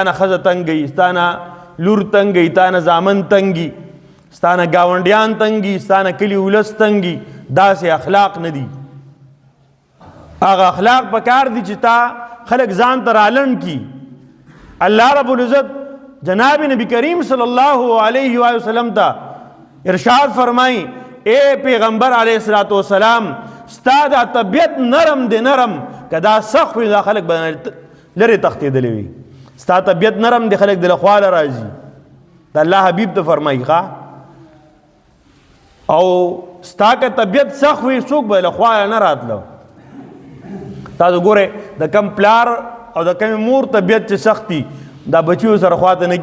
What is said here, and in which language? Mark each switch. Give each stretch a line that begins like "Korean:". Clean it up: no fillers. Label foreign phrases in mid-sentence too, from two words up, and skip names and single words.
Pashto: نه ښځه تنګوي ستا نه لور تنګوي تا نه زامن تنګي ستا نه ګاونډیان تنګي ستا نه کلي ولس تنګي داسې اخلاق نه دي هغه اخلاق پکار دي چې تا خلک ځان ته رالنډ کی
Arabic: الله رب العزت
Pashto: جناب نبی کریم
Arabic: صلی الله علیه وسلم
Pashto: ته ارشاد فرمائی اے پیغمبر
Arabic: علیہ الصلوۃ والسلام
Pashto: ستا دا طبیعت نرم دی نرم که دا سخت وي دا خلک به لرې تښتېدلی وي ستا طبیعت نرم دی خلک د له خواله راځي د الله حبیب ته فرمایي ښه او ستا که طبیعت سخت وي څوک به له خواله نه راتله تاسو ګورئ د کم پلار او د کمې مور طبیعت چې سخت دي دا بچیو سره خواته نه